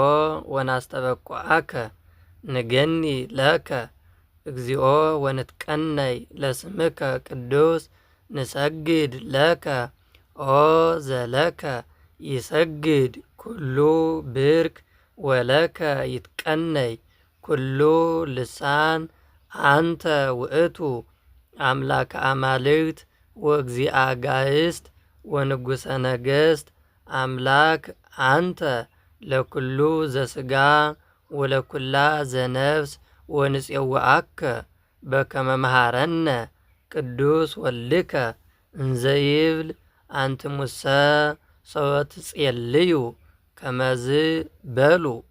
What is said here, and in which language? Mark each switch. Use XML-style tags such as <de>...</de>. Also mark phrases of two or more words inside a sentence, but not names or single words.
<gez>ወናስተበቁዐከ ንገኒ ለከ እግዚኦ ወንትቀነይ ለስምከ ቅዱስ ንሰግድ ለከ ኦ ዘለከ ይሰግድ ኩሉ ብርክ ወለከ ይትቀነይ ኩሉ ልሳን አንተ ውእቱ አምላከ አማልክት ወእግዚአ ጋእስት ወንጉሰ ነገሥት አምላክ አንተ ለኩሉ ዘሥጋ ወለኩላ ዘነፍስ ወንፄውዐከ በከመ መሃረነ ቅዱስ ወልድከ እንዘ ይብል አንትሙሰ ሰወ ትጼልዩ ከመዝ በሉ።</gez>